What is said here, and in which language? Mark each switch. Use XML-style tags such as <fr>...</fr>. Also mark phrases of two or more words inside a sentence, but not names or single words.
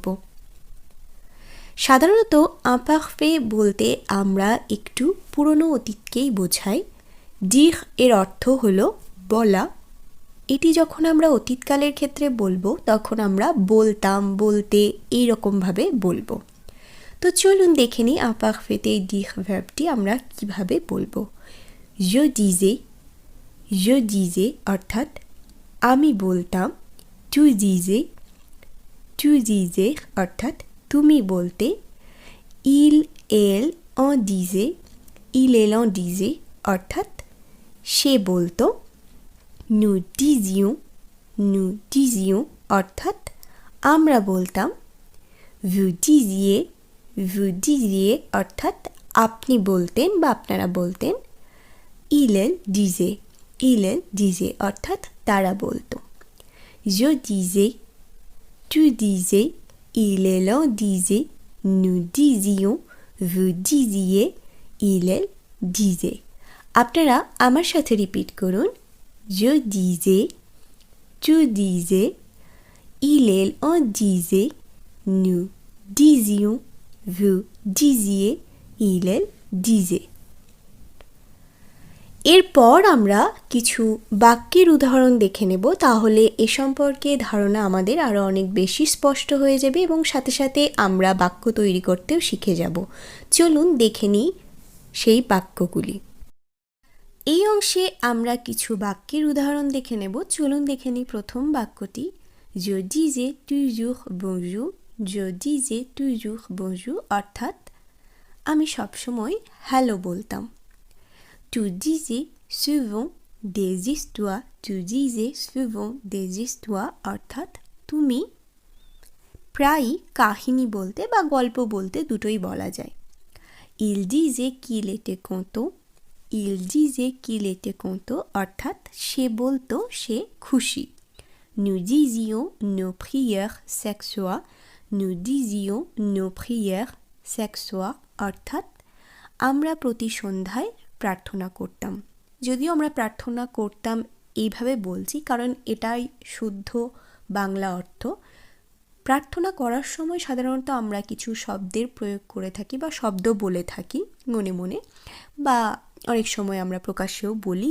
<bn>সাধারণত imparfait বলতে আমরা একটু পুরনো অতীতকেই বোঝাই। ডির এর অর্থ হলো বলা। এটি যখন আমরা অতীতকালের ক্ষেত্রে বলবো তখন আমরা বলতাম, বলতে এইরকমভাবে বলবো। তো চলুন দেখে নিই imparfaitতে এই ডির ভার্বটি আমরা কিভাবে বলবো।</bn> <fr>je disais</fr> <bn>অর্থাৎ আমি বলতাম।</bn> <fr>tu disais</fr> <bn>অর্থাৎ তুমি বলতে।</bn> <fr>il en disait</fr> <bn>অর্থাৎ সে বলতো।</bn> <fr>nous disions</fr> <bn>অর্থাৎ আমরা বলতাম।</bn> <fr>vous disiez</fr> <bn>অর্থাৎ আপনি বলতেন বা আপনারা বলতেন।</bn> <fr>il disait</fr> <bn>অর্থাৎ তারা বলতো।</bn> <fr>je disais, tu disais, il en disait, nous disions, vous disiez, il disait।</fr> <bn>আপনারা আমার সাথে রিপিট করুন।</bn> <fr>je disais, tu disais, il en disait, nous disions, vous disiez, il disait।</fr> <bn>এরপর আমরা কিছু বাক্যের উদাহরণ দেখে নেব, তাহলে এ সম্পর্কে ধারণা আমাদের আরও অনেক বেশি স্পষ্ট হয়ে যাবে এবং সাথে সাথে আমরা বাক্য তৈরি করতেও শিখে যাব। চলুন দেখে নিই সেই বাক্যগুলি। এই অংশে আমরা কিছু বাক্যের উদাহরণ দেখে নেব। চলুন দেখে নিই প্রথম বাক্যটি।</bn> <fr>je disais toujours bonjour, je disais toujours bonjour</fr> <bn>অর্থাৎ আমি সবসময় হ্যালো বলতাম।</bn> <fr>tu disais souvent des histoires, tu disais souvent des histoires</fr> <bn>অর্থাৎ তুমি প্রায়ই কাহিনী বলতে বা গল্প বলতে, দুটোই বলা যায়।</bn> <fr>il disait qu'il était content, il disait qu'il était content</fr> <bn>অর্থাৎ সে বলতো সে খুশি।</bn> <fr>nous disions nos prières chaque soir, nous disions nos prières chaque soir</fr> <bn>অর্থাৎ আমরা প্রতি সন্ধ্যায় প্রার্থনা করতাম। যদিও আমরা প্রার্থনা করতাম এইভাবে বলছি কারণ এটাই শুদ্ধ বাংলা অর্থ। প্রার্থনা করার সময় সাধারণত আমরা কিছু শব্দের প্রয়োগ করে থাকি বা শব্দ বলে থাকি মনে মনে, বা অনেক সময় আমরা প্রকাশ্যেও বলি।</bn>